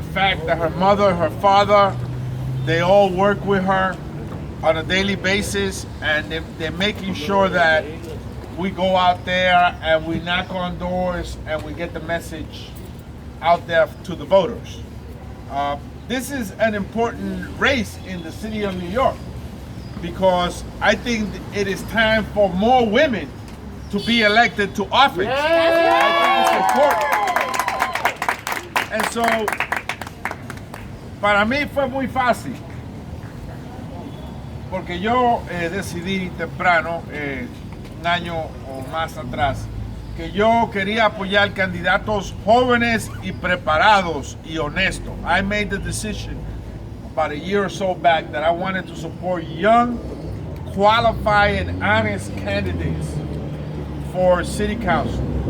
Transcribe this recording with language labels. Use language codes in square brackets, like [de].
[en] The fact that her mother, her father, they all work with her on a daily basis, and they're making sure that we go out there and we knock on doors and we get the message out there to the voters. This is an important race in the city of New York, because I think it is time for more women to be elected to office. I think it's important. And so, [es] para mí fue muy fácil, porque yo decidí temprano, un año o más atrás, que yo quería apoyar candidatos jóvenes y preparados y honestos. [en] I made the decision about a year or so back that I wanted to support young, qualified and honest candidates for city council.